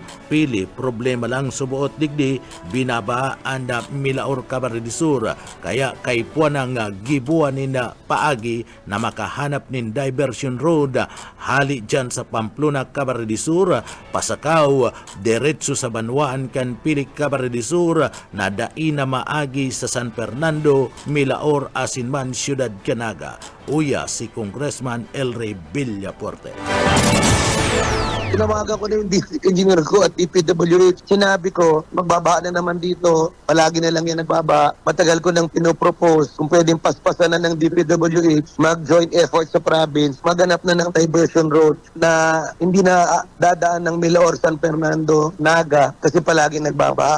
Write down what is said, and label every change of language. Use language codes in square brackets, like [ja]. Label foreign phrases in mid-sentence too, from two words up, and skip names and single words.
[bik] Pili problema lang subuot digdi binabaan na Milaor Camarines Sur kaya kaipuan ang gibuan ni na paagi na makahanap nin [en] diversion road [bik] hali dyan sa Pamplona Camarines Sur pasakaw diretso sa Banwaan kan Pili Camarines Sur na dai na maagi sa San Fernando, Milaor asin man Ciudad Canaga. Uya si Congressman Elray Villapuerte. [tl] Tinawagan ko na yung district engineer ko at DPWH. Sinabi ko, magbabaha na naman dito. Palagi na lang yan nagbaba. Matagal ko nang pinopropose kung pwedeng paspasan na ng DPWH, mag- [en] joint effort [tl] sa province, maghanap na ng [en] diversion road [tl] na hindi na dadaan ng Milaor, San Fernando, Naga kasi palagi nagbabaha.